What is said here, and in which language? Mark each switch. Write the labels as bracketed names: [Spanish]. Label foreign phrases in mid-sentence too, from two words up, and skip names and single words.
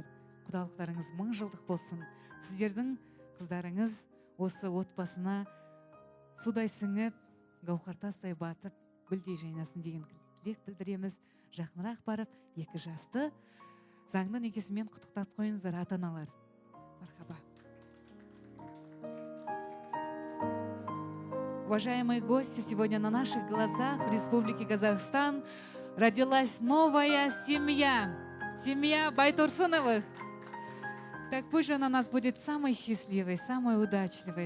[Kazakh] Құдалықтарыңыз 1000 жылдық болсын. Сіздердің қыздарыңыз осы отбасына судай сіңіп, гауһартастай батып, гүлдей жайнасын деген тілек білдіреміз. Жақынырақ барып, екі жасты заңды некесімен құттықтап қойыңыздар, ата-аналар. Мархаба. [Russian] Уважаемые гости, сегодня на наших глазах в Республике Казахстан родилась новая семья. Семья Байтурсуновых. Так пусть же она у нас будет самой счастливой, самой удачливой.